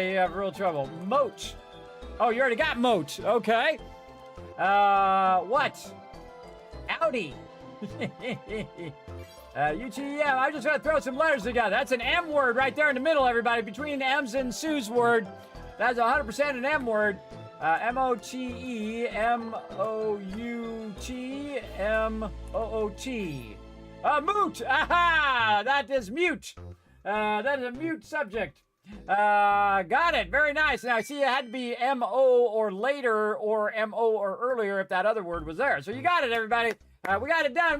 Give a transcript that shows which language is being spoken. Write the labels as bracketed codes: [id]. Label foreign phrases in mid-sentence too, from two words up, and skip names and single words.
[en] You have real trouble. Moat. Oh, you already got moat. Okay. What? Audi. UTM. I'm just going to throw some letters together. That's an M word right there in the middle, everybody. Between M's and Sue's word. That's 100% an M word. M-O-T-E, M-O-U-T, M-O-O-T. Moot! Aha! That is mute. That is a mute subject. Got it. Very nice. Now, see, it had to be M-O or later or M-O or earlier if that other word was there. So you got it, everybody. We got it done.